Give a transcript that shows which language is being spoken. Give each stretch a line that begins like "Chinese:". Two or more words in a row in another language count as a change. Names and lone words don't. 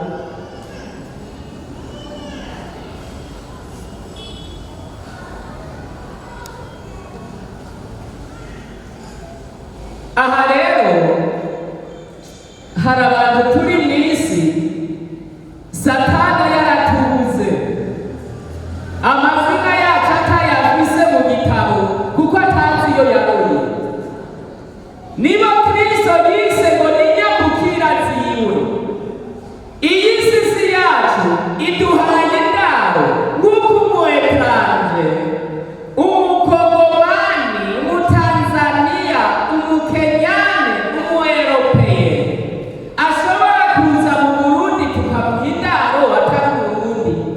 Rundi: Aha rero hari abantu turi mu isi Satani yaratubuze, amazina yacu atayafise mu gitabo kuko atazi iyo yaroye. Niba Kristo yise ngo ni nyambukira ziwe, iyi si yacu iduhaye indaro nk'uko umuetranje, umukongomani, umutanzaniya, umukenyane, umueropeye ashobora kuza mu Burundi tukamuha indaro atari mu Burundi.